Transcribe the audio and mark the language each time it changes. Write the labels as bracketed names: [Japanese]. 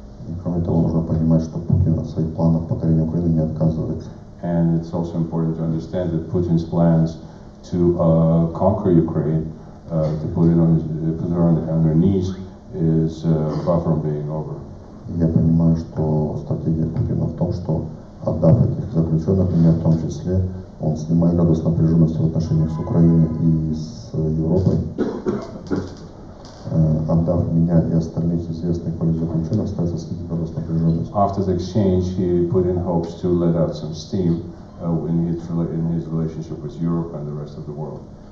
[Russian] И кроме того, нужно понимать, что Путин от своих планов покорения Украины не отказывается. [English] And it's also important to understand that Putin's plans to conquer Ukraine, to put her on her knees, is far from being over. [Russian] Я понимаю, что стратегия Путина в том, что отдав этих заключенных, меня в том числе, он снимает градус напряженности в отношениях с Украиной и с Европой. Отдав меня и остальных известных политзаключенных, старается снизить градус напряженности. [English] After the exchange, he put in hopes to let out some steam in his relationship with Europe and the rest of the world.